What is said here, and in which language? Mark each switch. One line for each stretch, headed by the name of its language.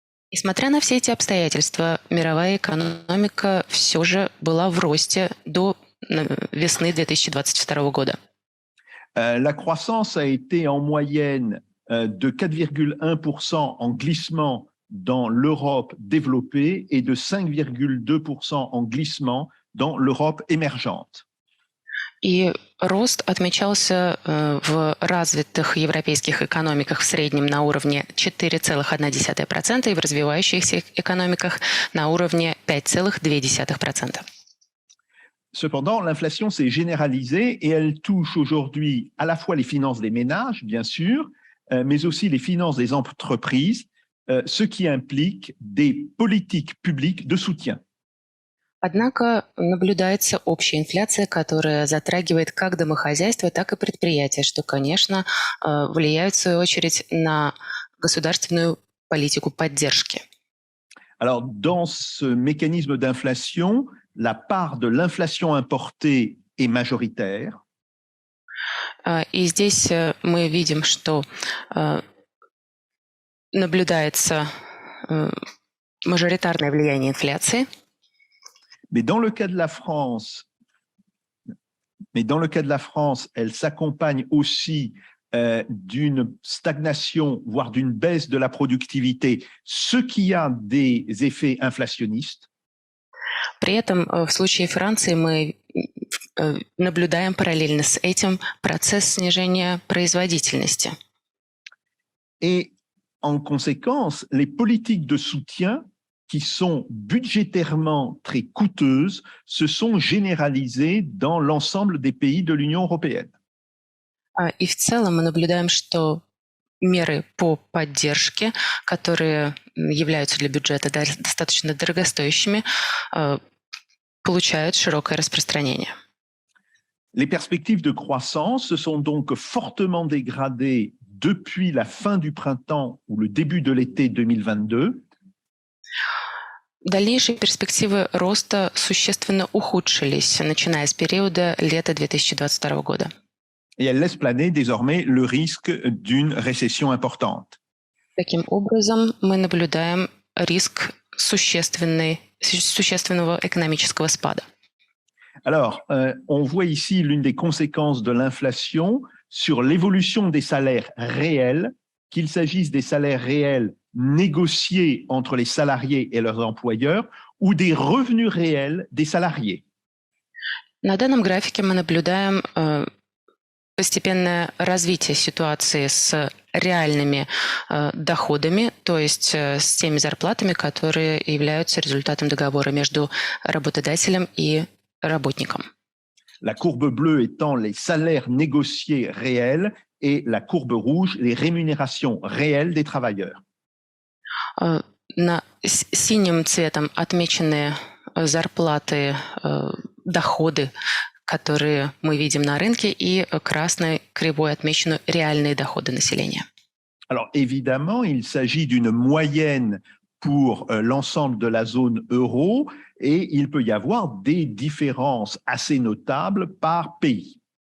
Russian: Несмотря на все эти обстоятельства, мировая экономика все же была в росте до весны 2022 года.
French: La croissance a été en moyenne de 4,1% en glissement dans l'Europe développée et de 5,2% en glissement dans l'Europe émergente.
Russian: И рост отмечался в развитых европейских экономиках в среднем на уровне 4,1% и в развивающихся экономиках на уровне 5,2%.
French: Cependant, l'inflation s'est généralisée et elle touche aujourd'hui à la fois les finances des ménages, bien sûr, mais aussi les finances des entreprises, ce qui implique des politiques publiques de soutien.
Russian: Однако наблюдается общая инфляция, которая затрагивает как домохозяйства, так и предприятия, что, конечно, влияет в свою очередь на государственную политику поддержки.
French: Alors, dans ce mécanisme d'inflation, la part de l'inflation importée est majoritaire.
Russian: И здесь мы видим, что наблюдается мажоритарное влияние инфляции.
French: Mais dans le cas de la France, elle s'accompagne aussi d'une stagnation, voire d'une baisse de la productivité, ce qui a des effets inflationnistes.
Russian: При этом в случае Франции мы наблюдаем параллельно с этим процесс снижения производительности.
French: Et en conséquence, les politiques de soutien qui sont budgétairement très coûteuses se sont généralisées dans l'ensemble des pays de l'Union européenne.
Russian: И в целом мы наблюдаем, что меры по поддержке, которые являются для бюджета достаточно дорогостоящими, получают широкое распространение.
French: Les perspectives de croissance se sont donc fortement dégradées depuis la fin du printemps ou le début de l'été 2022.
Russian: Дальнейшие перспективы роста существенно ухудшились, начиная с периода лета 2022 года.
French: Et elle laisse planer désormais le risque d'une récession importante.
Russian: Таким образом, мы наблюдаем риск существенного экономического спада.
French: Alors, on voit ici l'une des conséquences de l'inflation sur l'évolution des salaires réels, qu'il s'agisse des salaires réels négociés entre les salariés et leurs employeurs ou des revenus réels des salariés.
Russian: На данном графике мы наблюдаем постепенное развитие ситуации с реальными доходами, то есть с теми зарплатами, которые являются результатом договора между работодателем и работником.
French: La courbe bleue étant les salaires négociés réels et la courbe rouge les rémunérations réelles des travailleurs.
Russian: Синим цветом отмечены зарплаты, доходы, которые мы видим на рынке, и красной кривой отмечены реальные доходы населения.
French: Alors évidemment, il s'agit d'une moyenne pour l'ensemble de la zone euro et il peut y avoir des différences assez notables par pays.